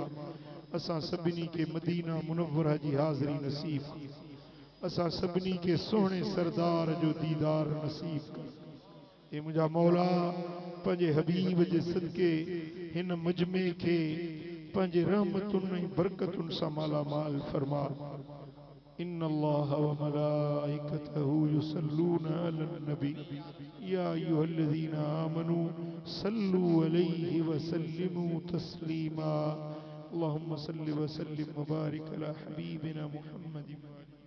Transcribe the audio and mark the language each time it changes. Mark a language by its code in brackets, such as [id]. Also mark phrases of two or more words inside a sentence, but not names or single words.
[sd] असां सभिनी खे मदीना मुनव्वरा जी हाज़िरी नसीब कर। असां सभिनी खे सोहणे सरदार जो दीदार नसीब कर। ए मुंहिंजा मौला पंहिंजे हबीब जे सदके हिन मजमे खे पंहिंजे रहमतुनि ऐं बरकतुनि सां माला माल फरमा। [ar] إن الله وملائكته يصلون على النبي يا أيها الذين آمنوا صلوا عليه وسلموا تسليما. اللهم صل وسلم وبارك على حبيبنا محمد.